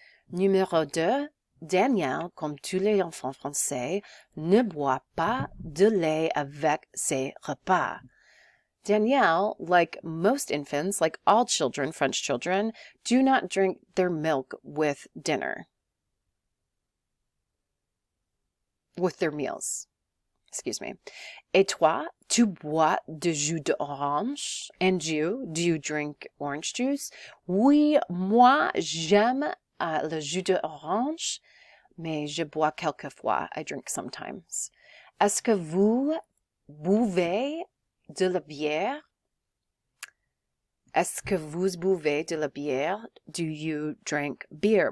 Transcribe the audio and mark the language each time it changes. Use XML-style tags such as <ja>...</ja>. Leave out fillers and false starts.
<fr>Numéro 2, Daniel, comme tous les enfants français, ne boit pas de lait avec ses repas.</fr> <en>Danielle, like most infants, like all children, French children, do not drink their milk with dinner. With their meals. Excuse me.</en> <fr>Et toi, tu bois de jus d'orange?</fr> <en>And you, do you drink orange juice?</en> <fr>Oui, moi, j'aime le jus d'orange, mais je bois quelquefois.</fr> <en>I drink sometimes.</en> <fr>Est-ce que vous buvez de la bière? Est-ce que vous buvez de la bière?</fr> <en>Do you drink beer?</en>